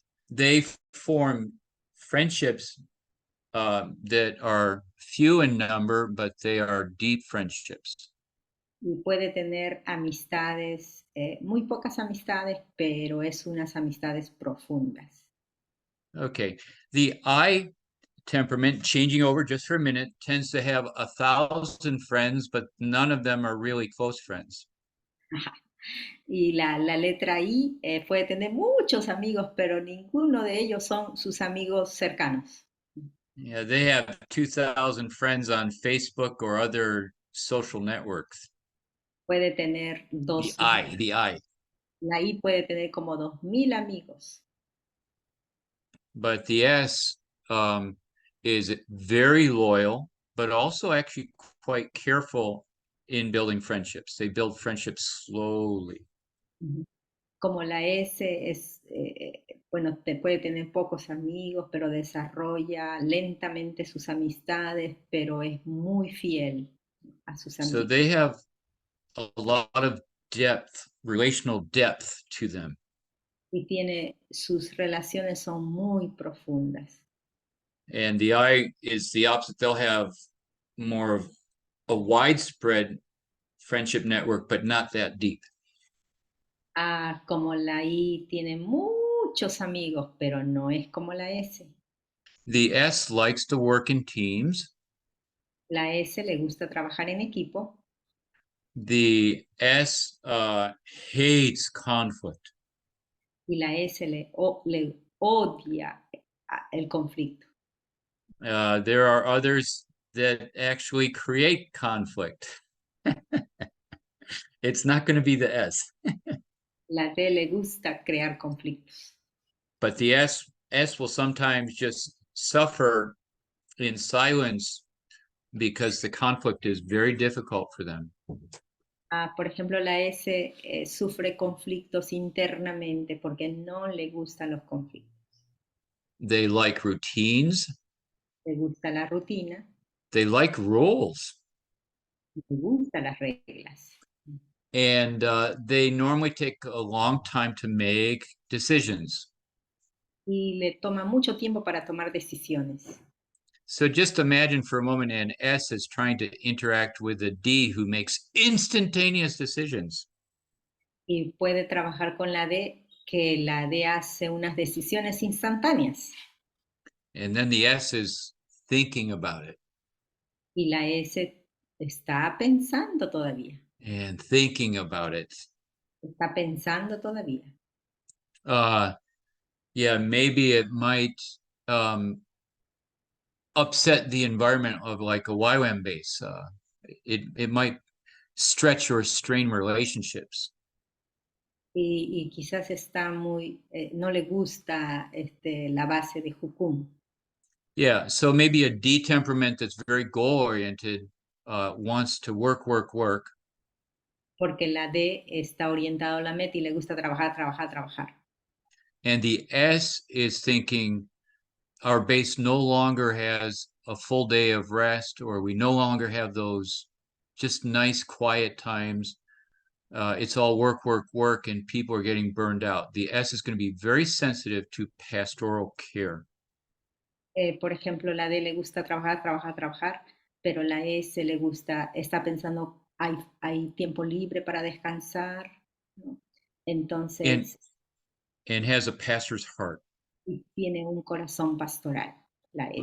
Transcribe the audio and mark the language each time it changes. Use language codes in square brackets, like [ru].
[en] They form friendships that are few in number, but they are deep friendships. [es] Y puede tener amistades, muy pocas amistades, pero es unas amistades profundas. [en] Okay, the I temperament, changing over just for a minute, tends to have 1,000 friends, but none of them are really close friends. [es] Y la letra I puede tener muchos amigos, pero ninguno de ellos son sus amigos cercanos. [en] Yeah, they have 2,000 friends on Facebook or other social networks. [es] Puede tener [en] The I. [es] La I puede tener como 2,000 amigos. [en] But the S is very loyal, but also actually quite careful in building friendships. They build friendships slowly. [es] Como la S es, bueno, puede tener pocos amigos, pero desarrolla lentamente sus amistades, pero es muy fiel a sus amigos. [en] So they have a lot of depth, relational depth to them. [es] Y sus relaciones son muy profundas. [en] And the I is the opposite. They'll have more of a widespread friendship network, but not that deep. [es] Como la I tiene muchos amigos, pero no es como la S. [en] The S likes to work in teams. [es] La S le gusta trabajar en equipo. [en] The S hates conflict. [es] Y la S le odia el conflicto. [en] There are others that actually create conflict. It's not going to be the S. [es] La D le gusta crear conflictos. [en] But the S will sometimes just suffer in silence because the conflict is very difficult for them. [es] Por ejemplo, la S sufre conflictos internamente porque no le gustan los conflictos. [en] They like routines. [es] Le gusta la rutina. [en] They like rules. [es] Le gustan las reglas. [en] And they normally take a long time to make decisions. [es] Y le toma mucho tiempo para tomar decisiones. [en] So just imagine for a moment an S is trying to interact with a D who makes instantaneous decisions. [es] Y puede trabajar con la D, que la D hace unas decisiones instantáneas. [en] And then the S is thinking about it. [es] Y la S está pensando todavía. [en] And thinking about it. [es] Está pensando todavía. [en] Yeah, maybe it might upset the environment of like a YWAM base. It might stretch or strain relationships. [es] Y quizás está muy, no le gusta la base de Jukum. [en] Yeah, so maybe a D temperament that's very goal-oriented wants to work. [es] Porque la D está orientado a la meta y le gusta trabajar. [en] And the S is thinking our base no longer has a full day of rest, or we no longer have those just nice quiet times. It's all work, and people are getting burned out. The S is going to be very sensitive to pastoral care. [es] Por ejemplo, la D le gusta trabajar, pero la S le gusta, está pensando, hay tiempo libre para descansar, ¿no? Entonces, [en] and has a pastor's heart. [es] y tiene un corazón pastoral, la S.